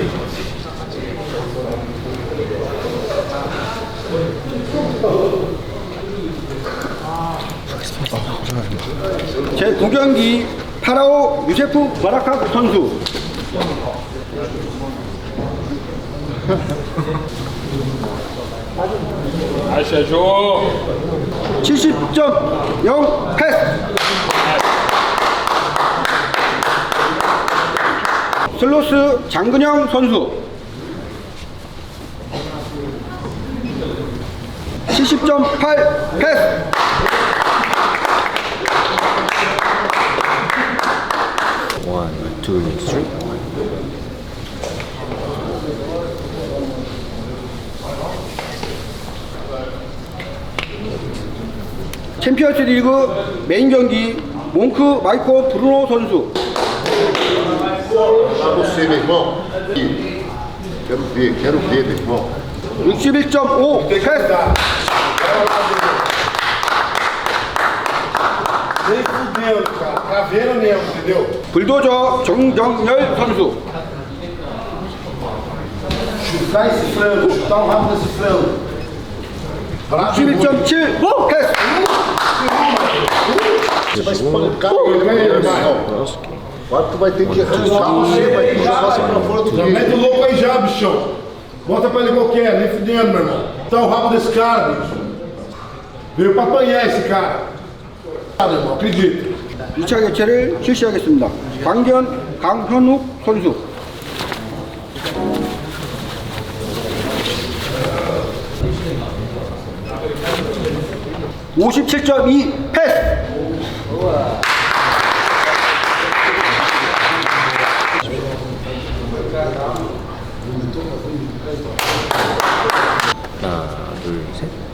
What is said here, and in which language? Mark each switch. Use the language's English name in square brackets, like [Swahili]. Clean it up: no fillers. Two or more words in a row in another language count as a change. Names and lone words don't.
[Korean] 제9경기 파라오 유세프 바라카 선수 70.0 패스. 슬로스 장근영 선수 70.8 패스. [English] One, two, three. [Korean] 챔피언스 리그 메인 경기 몽크 마이코 브루노 선수 [Portuguese] Pra você, meu irmão. Quero ver, meu irmão. [Korean] 61.5 패스. [Portuguese] Nem fudendo, cara. Caveira mesmo, entendeu? [Korean] 불도저 정정열 선수 [Portuguese] Chutar esse frango, chutar o rabo desse frango. [Korean] 61.7 패스. [Portuguese] Você vai espancar ele, né, irmão? Agora tu vai ter que ajustar você, vai ter que jogar você pra fora do game. Mete o louco aí já, bichão. Bota pra ele qualquer, nem fudendo, meu irmão. Tá o rabo desse cara, bicho. Veio pra apanhar esse cara. Ah, meu irmão, acredita. [Korean] 2차 개최를 실시하겠습니다. 강견 강현욱 선수 57.2 패스. 하나, 둘, 셋.